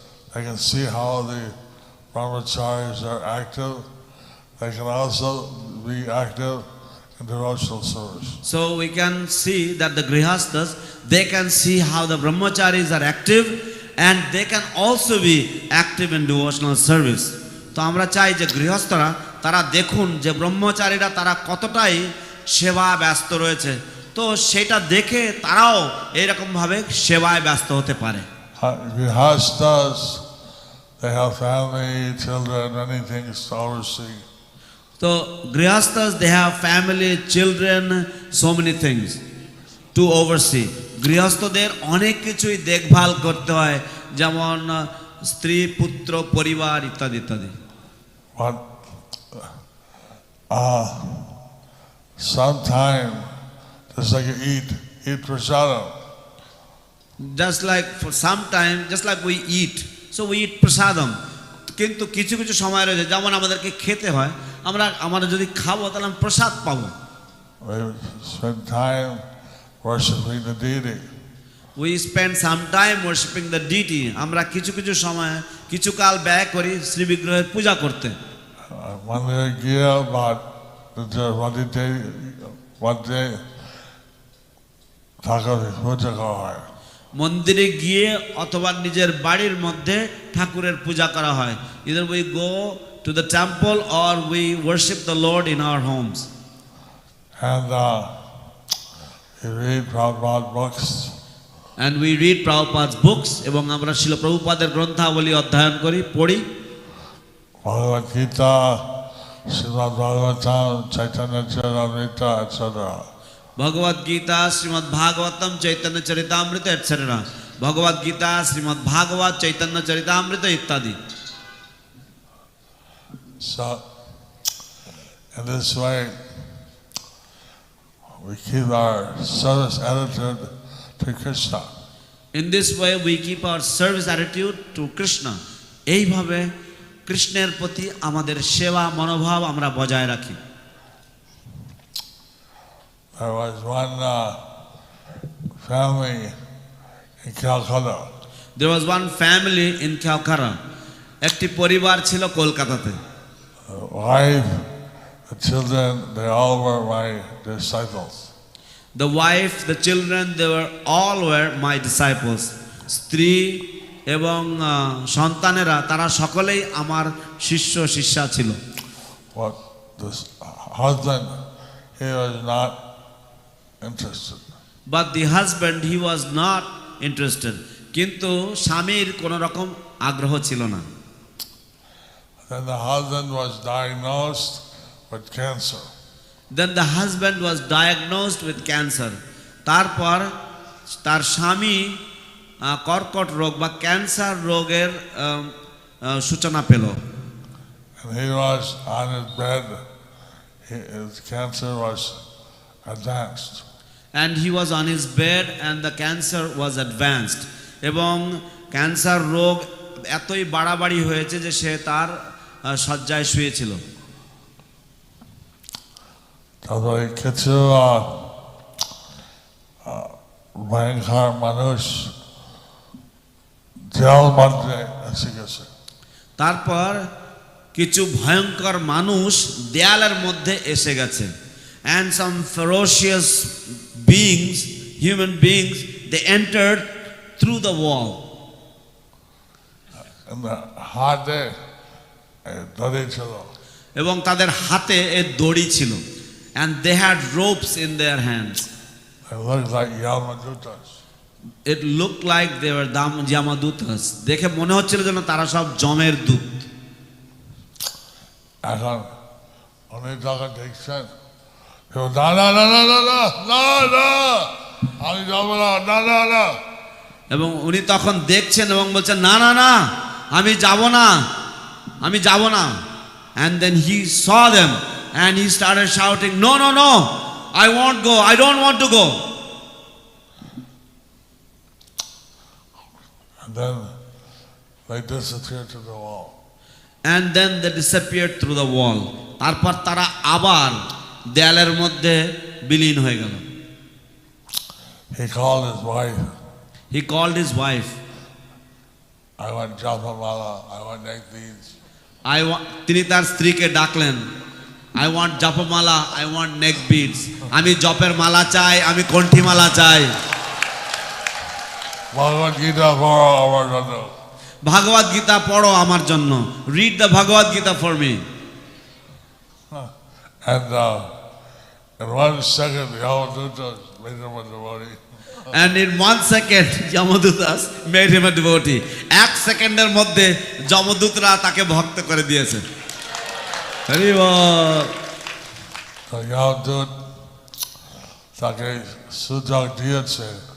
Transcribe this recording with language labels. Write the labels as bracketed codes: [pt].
[en] They can see how the brahmacharis are active. They can also be active in devotional service. So we can see that the grihastas, they can see how the brahmacharis are active and they can also be active in devotional service. [bn] তো আমরা চাই যে গৃহস্থরা তারা দেখুন যে ব্রহ্মচারীরা তারা কতটাই সেবা ব্যস্ত রয়েছে, তো সেটা দেখে তারাও এইরকম ভাবে সেবায় ব্যস্ত হতে পারে। [en] Grihastas, they have family, children, many things to oversee. So grihastas, they have family, children, so many things to oversee. [bn] গৃহস্থদের অনেক কিছুই দেখভাল করতে হয়, যেমন স্ত্রী, পুত্র, পরিবার ইত্যাদি ইত্যাদি। [en] But sometime, just like you eat prasadam. Just like for some time, just like we eat, so we eat prasadam. [bn] কিন্তু কিছু কিছু সময় রয়েছে যেমন আমাদেরকে খেতে হয়, আমরা যদি খাবো তাহলে আমরা প্রসাদ পাবো। [en] We spend time worshiping the deity. We spend some time worshiping the deity. [bn] আমরা কিছু কিছু সময় কিছু কাল ব্যয় করি শ্রী বিগ্রহের পূজা করতে। মন্দিরে গিয়ে বা ঠাকুরের পূজা করা হয়। মন্দিরে গিয়ে অথবা নিজের বাড়ির মধ্যে ঠাকুরের পূজা করা হয়। [en] Either we go to the temple or we worship the Lord in our homes. And we read Prabhupada's books. And we read Prabhupada's books [bn] এবং আমরা শিল প্রভুপাদের গ্রন্থাবলী অধ্যয়ন করি, পড়ি। [en] Bhagavad Gita, Srimad Bhagavatam, Chaitanya Charitamrita, etc. [bn] ভগবদ Gita, Shrimad Bhagavatam, Chaitanya Charitamrita etcetera. ভগবদ গীতা, শ্রীমদ্ ভাগবত, চৈতন্য চরিতামৃত ইত্যাদি। [en] So, in this way, we keep our service attitude to Krishna. In this way we keep our service attitude to Krishna. [bn] এইভাবে কৃষ্ণের প্রতি আমাদের সেবা মনোভাব আমরা বজায় রাখি। [en] There was one family in Calcutta. There was one family in Calcutta. [bn] একটি পরিবার ছিল কলকাতাতে। [en] The wife, the children, they all were my disciples. The wife, the children, they were all were my disciples. [bn] স্ত্রী এবং সন্তানেরা তারা সকলেই আমার শিষ্য শিষ্যা ছিল। [en] But this husband, he was not interested. But the husband, he was not interested. [bn] কিন্তু স্বামীর কোনো রকম আগ্রহ ছিল না। [en] Then the husband was diagnosed with cancer. Then the husband was diagnosed with cancer. [bn] তারপর তার স্বামী কর্কট রোগ বা ক্যান্সার রোগের সূচনা পেল। [en] And he was on his bed. His cancer was advanced. And he was on his bed and the cancer was advanced. [bn] এবং ক্যান্সার রোগ এতই বাড়াবাড়ি হয়েছে যে সে তার শয্যায় শুয়েছিল। তারপরে কিছু ভয়ঙ্কর মানুষ জেল মধ্যে এসে গেছে। তারপর কিছু ভয়ঙ্কর মানুষ দেয়ালের মধ্যে এসে গেছে। [en] And some ferocious beings, human beings, they entered through the wall. And the [bn] হাতে দড়ি ছিল। এবং তাদের হাতে এই দড়ি ছিল। [en] And they had ropes in their hands. They looked like Yamadutas. It looked like they were Yamadutas. [bn] দেখে মনে হচ্ছিল যেন তারা সব যমের দূত। এখন উনি যখন দেখছেন, না না না না না না না না আমি যাব না, না না না। এবং উনি তখন দেখছেন এবং বলছেন না না না আমি যাব না, আমি যাব না। [en] And then he saw them and he started shouting, no no no, I won't go, I don't want to go. And then they disappeared to the wall. And then they disappeared through the wall. [bn] তারপর তারা আবার দেয়ালের মধ্যে বিলীন হয়ে গেল। [en] He called his wife. He called his wife. I want Japamala, I want neck beads. [bn] তিনি তার স্ত্রীকে ডাকলেন, [en] I want Japamala, I want neck beads. [bn] আমি জপের মালা চাই, আমি কণ্ঠি মালা চাই। Bhagavad Gita পড়ো আমার জন্য। ভাগবত গীতা পড়ো আমার জন্য। [en] Read the Bhagavad Gita for me. And in 1 second, the Yamadutas made him a devotee. And in 1 second, Yamadutas made him a devotee. [bn] 1 সেকেন্ডের মধ্যে যমদূতরা তাকে ভক্ত করে দিয়েছে। হরি বল। So Yamadut তাকে সুযোগ দিয়েছে।